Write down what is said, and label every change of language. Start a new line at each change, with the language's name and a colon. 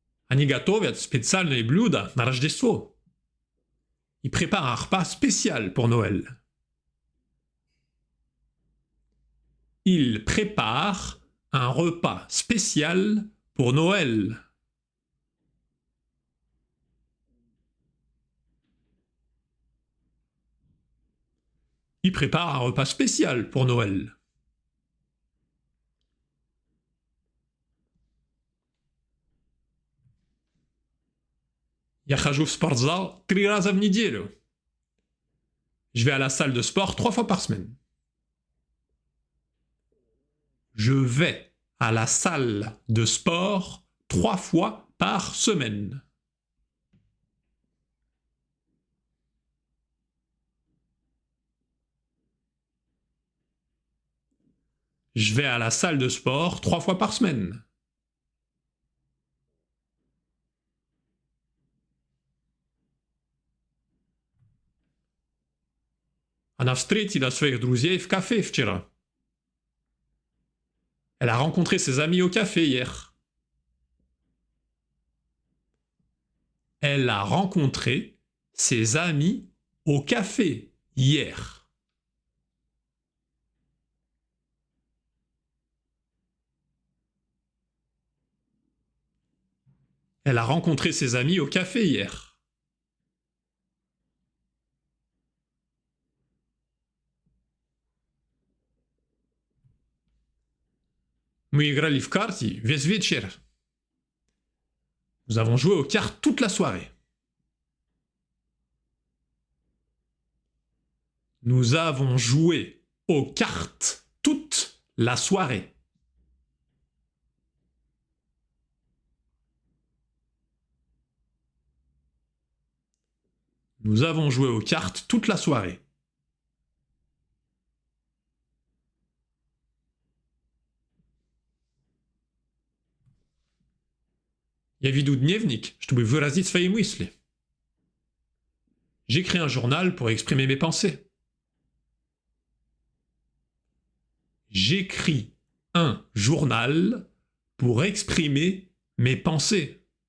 Russian: Они готовят специальные блюда на Рождество.
French: Ils préparent un repas spécial pour Noël. Ils préparent un repas spécial pour Noël. Ils préparent un repas spécial pour Noël.
Russian: Я хожу в спортзал 3 раза в неделю.
French: Je vais à la salle de sport 3 fois par semaine. Je vais à la salle de sport 3 fois par semaine. Je vais à la salle de sport 3 fois par semaine.
Russian: Она встретила своих друзей в кафе вчера.
French: Elle a rencontré ses amis au café hier. Elle a rencontré ses amis au café hier. Elle a rencontré ses amis au café hier.
Russian: Мы играли в карты весь вечер.
French: Nous avons joué aux cartes toute la soirée. Nous avons joué aux cartes toute la soirée. Nous avons joué aux cartes toute la soirée.
Russian: Я веду дневник, чтобы выразить свои мысли.
French: J'écris un journal pour exprimer mes pensées. J'écris un journal pour exprimer mes pensées.